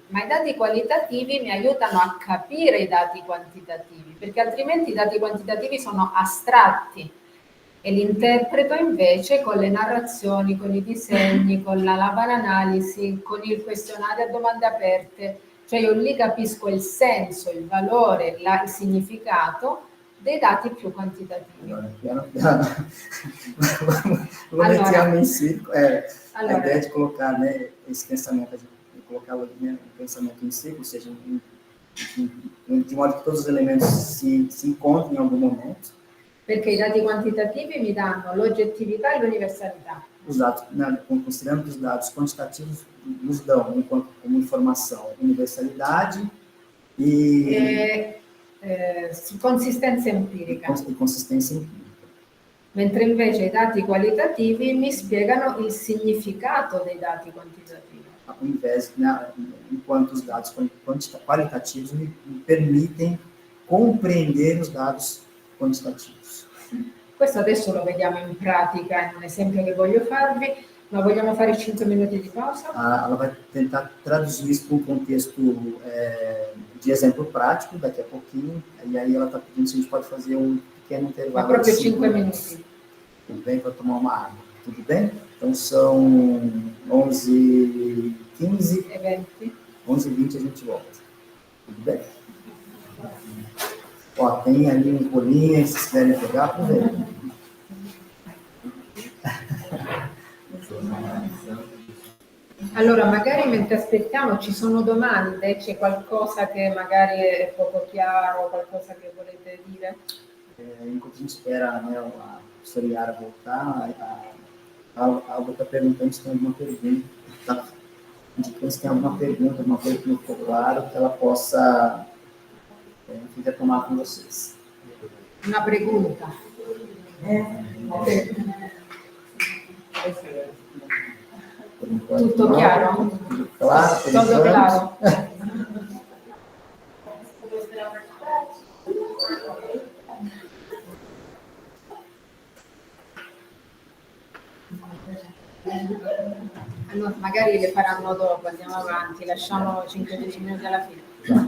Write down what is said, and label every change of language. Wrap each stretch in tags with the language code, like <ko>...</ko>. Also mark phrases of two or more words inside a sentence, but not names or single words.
<it>Ma i dati qualitativi mi aiutano a capire i dati quantitativi, perché altrimenti i dati quantitativi sono astratti e l'interpreto invece con le narrazioni, con i disegni, con la analisi, con il questionario a domande aperte, cioè io lì capisco il senso, il valore, il significato dei dati più quantitativi. Mettiamo in círculo,</it> <pt>a ideia de colocar, né, esse pensamento, de colocar, né, o pensamento em círculo, ou seja, de modo que todos os elementos se encontrem em algum momento.</pt> <it>Perché i dati quantitativi mi danno l'oggettività e l'universalità.</it> <pt>Os dados, né, considerando que os dados quantitativos nos dão, enquanto como informação, universalidade e</pt> <it>consistenza empirica.</it> <pt>E consistência empirica.</pt> <it>Mentre invece i dati qualitativi mi spiegano il significato dei dati quantitativi.</it> <pt>Ao invés, né, enquanto os dados qualitativos me permitem compreender os dados quantitativos.</pt> <it>Questo adesso lo vediamo in pratica, in un esempio che voglio farvi, ma vogliamo fare 5 minuti di pausa?</it> <pt>Ela vai tentar traduzir isso para um contexto de exemplo prático, daqui a pouquinho, e aí ela está pedindo se a gente pode fazer um pequeno intervalo.</pt> <it>Ma proprio 5 minuti.</it> <pt>Tudo bem? Para tomar uma água. Tudo bem? Então são 11h15. E 20. 11h20 a gente volta. Tudo bem? Ó, tem ali um bolinho, se vocês quiserem pegar, aproveita.</pt> <it>Allora, magari mentre aspettiamo ci sono domande, c'è qualcosa che magari è poco chiaro, qualcosa che volete dire?</it> <pt>Enquanto a gente espera, né, a professora Yara voltar, a Alba está perguntando se tem alguma pergunta. Está indicando se tem alguma pergunta, alguma coisa que não ficou claro, que ela possa retomar com vocês.</pt> <es>Una pregunta.</es> <it>Tutto chiaro?</it> <pt>Claro,</pt> <it>Tutto chiaro. Allora, magari le faranno dopo, andiamo avanti, lasciamo 5-10 minuti alla fine.</it>